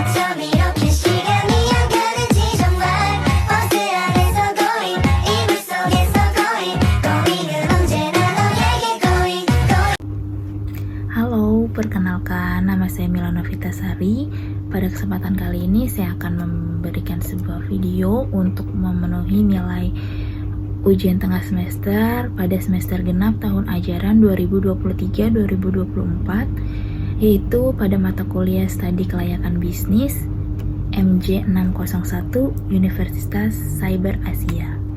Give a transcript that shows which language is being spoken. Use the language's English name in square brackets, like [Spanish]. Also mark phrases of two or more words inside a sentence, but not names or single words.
[Korean] 밤 이렇게 시간이 안 가는지 정말 버스 안에서 going 이불 속에서 [English] going going [Korean] 은 언제나 너에게 going [Indonesian] Halo, perkenalkan nama saya Milana Vitasari. Pada kesempatan kali ini saya akan memberikan sebuah video untuk memenuhi nilai ujian tengah semester pada semester genap tahun ajaran 2023-2024, yaitu pada mata kuliah Studi Kelayakan Bisnis MJ 601 Universitas Cyber Asia.